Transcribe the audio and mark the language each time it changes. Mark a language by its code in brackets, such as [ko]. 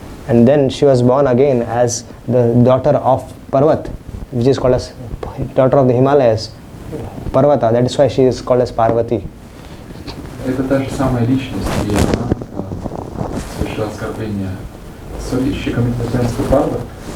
[en] And then she was born again as the daughter of Parvat, which is called as daughter of the Himalayas, Parvata. That is why she is called as Parvati. [ru] Это та же самая личность, и она совершила оскорбление. [en] Sorry, she committed offense to Parvat?